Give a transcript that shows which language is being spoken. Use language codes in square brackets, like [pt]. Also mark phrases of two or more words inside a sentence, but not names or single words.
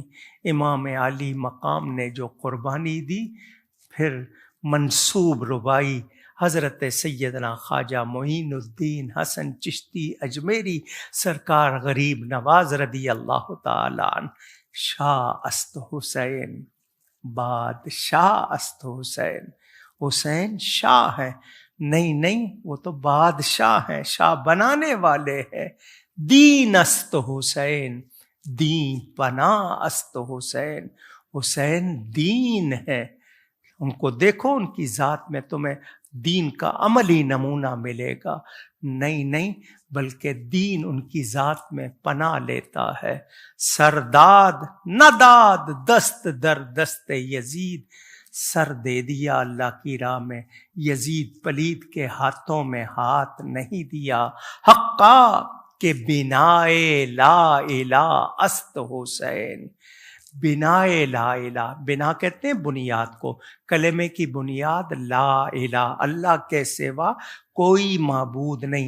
[ur] امام عالی مقام نے جو قربانی دی، پھر منسوب ربائی حضرت سیدنا خواجہ معین الدین حسن چشتی اجمیری سرکار غریب نواز [ar] رضی اللہ تعالی عنہ، [fa] شاہ است حسین، بادشاہ است حسین۔ [ur] حسین شاہ ہے، نہیں وہ تو بادشاہ ہیں، شاہ بنانے والے ہیں۔ [fa] دین است حسین، دین پناہ است حسین، [ur] حسین دین ہے۔ ان کو دیکھو، ان کی ذات میں تمہیں دین کا عملی نمونہ ملے گا، نہیں بلکہ دین ان کی ذات میں پناہ لیتا ہے۔ [fa] سرداد نداد دست در دست یزید، [ur] سر دے دیا اللہ کی راہ میں، یزید پلید کے ہاتھوں میں ہاتھ نہیں دیا۔ [fa] حقا کہ بنائے لا الہ است حسین، [ur] بنائے [ar] لا الہ، [ur] بنا کہتے ہیں بنیاد کو، کلمے کی بنیاد [ar] لا الہ، [ur] اللہ کے سوا کوئی معبود نہیں۔